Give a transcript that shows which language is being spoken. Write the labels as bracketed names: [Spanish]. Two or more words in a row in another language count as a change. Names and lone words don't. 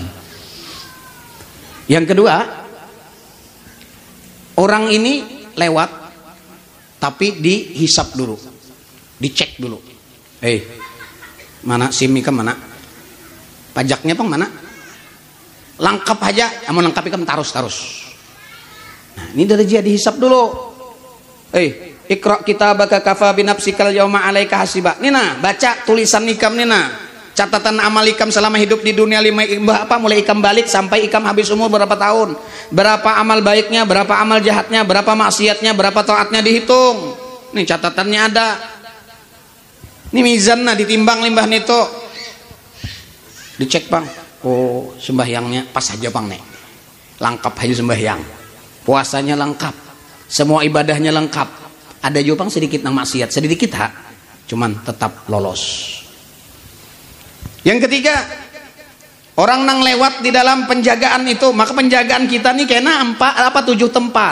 [Banjar] Yang kedua, orang ini lewat tapi dihisap dulu, dicek dulu. Mana SIM ikam mana? Pajaknya pang mana? Lengkap aja, mau lengkap ikam tarus. Nah, ini dari dia dihisap dulu. [Arabic] Iqra kitabaka kafa binafsikal yauma alaika hasiba. [Banjar] Nina, baca tulisan ikam nina. Catatan amal ikam selama hidup di dunia mulai ikam balik sampai ikam habis umur berapa tahun. Berapa amal baiknya, berapa amal jahatnya, berapa maksiatnya, berapa taatnya dihitung. Nih catatannya ada. Ini mizan nah ditimbang limbah nito. Dicek bang. Oh sembahyangnya pas aja bang nek. Lengkap aja sembahyang. Puasanya lengkap. Semua ibadahnya lengkap. Ada juga bang sedikit nang maksiat, sedikit cuman tetap lolos. Yang ketiga, orang nang lewat di dalam penjagaan itu, maka penjagaan kita nih kena 7 tempat.